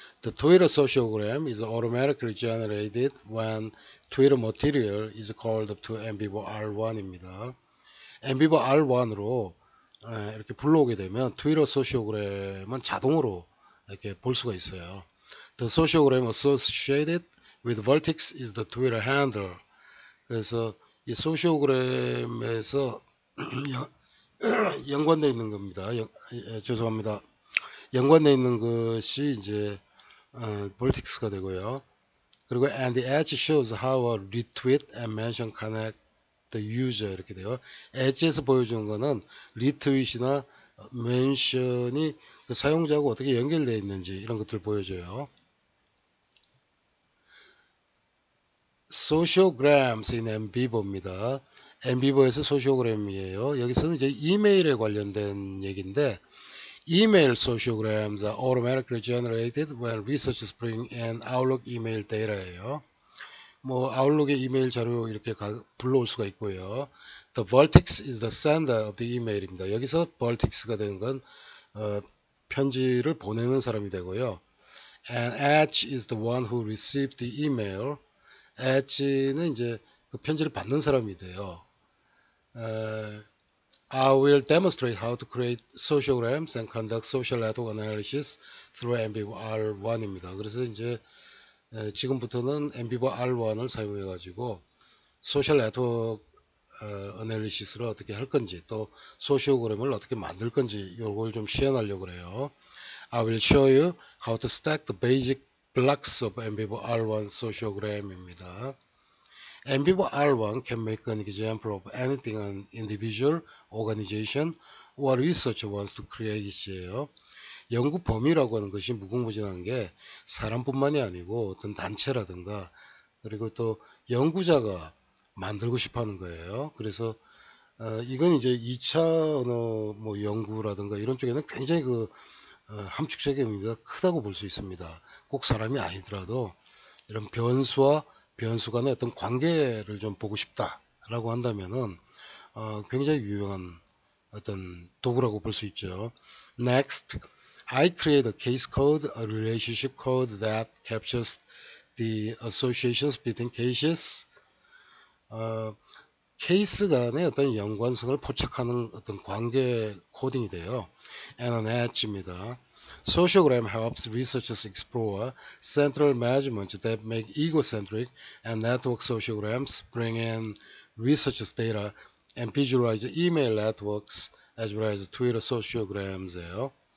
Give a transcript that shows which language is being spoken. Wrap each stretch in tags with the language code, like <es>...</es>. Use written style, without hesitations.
<en>The Twitter sociogram is automatically generated when Twitter material is called to 엠비버 R1입니다.</en> <ko>엠비버 R1으로 이렇게 불러오게 되면 트위터 소시오그램은 자동으로 이렇게 볼 수가 있어요.</ko> <en>The sociogram associated with vertex is the Twitter handle.</en> <ko>그래서 이 소시오그램에서 연관되어 있는 겁니다. 죄송합니다. 연관되어 있는 것이 이제 vertex가 되고요.</ko> <en>그리고 and the edge shows how a retweet and mention connect the user</en> <ko>이렇게 돼요. 엣지에서 보여주는 거는 리트윗이나 멘션이 그 사용자하고 어떻게 연결되어 있는지 이런 것들을 보여줘요.</ko> <en>sociograms in 엠비버입니다.</en> <ko>엠비버에서 sociogram이에요. 여기서는 이제 이메일에 관련된 얘기인데</ko> <en>email sociograms are automatically generated when researchers bring in Outlook email data예요.</en> <ko>뭐 아웃룩의 이메일 자료 이렇게 불러올 수가 있고요.</ko> <en>The vertex is the sender of the email입니다.</en> <ko>여기서 vertex가 되는 건 편지를 보내는 사람이 되고요.</ko> <en>And edge is the one who received the email.</en> <ko>edge는 이제 그 편지를 받는 사람이 돼요.</ko> <en>I will demonstrate how to create sociograms and conduct social network analysis through embr1입니다.</en> <ko>그래서 이제 지금부터는 엠비버 R1을 사용해 가지고 소셜 네트워크 어널리시스를 어떻게 할 건지 또 소시오그램을 어떻게 만들 건지 이걸 좀 시연하려고 그래요.</ko> <en>I will show you how to stack the basic blocks of 엠비버 R1 sociogram입니다. 엠비버 R1 can make an example of anything an individual, organization, or researcher wants to create이에요.</en> <ko>연구 범위라고 하는 것이 무궁무진한 게 사람뿐만이 아니고 어떤 단체라든가 그리고 또 연구자가 만들고 싶어 하는 거예요. 그래서 이건 이제 2차 언어 뭐 연구라든가 이런 쪽에는 굉장히 함축적인 의미가 크다고 볼 수 있습니다. 꼭 사람이 아니더라도 이런 변수와 변수 간의 어떤 관계를 좀 보고 싶다라고 한다면은 굉장히 유용한 어떤 도구라고 볼 수 있죠.</ko> <en>Next, I create a case code, a relationship code that captures the associations between cases.</en> <ko>케이스 간의 어떤 연관성을 포착하는 어떤 관계 코딩이 돼요.</ko> <en>and an edge입니다. Sociogram helps researchers explore central measurements that make egocentric and network sociograms, bring in researchers' data, and visualize email networks as well as Twitter sociograms예요.</en>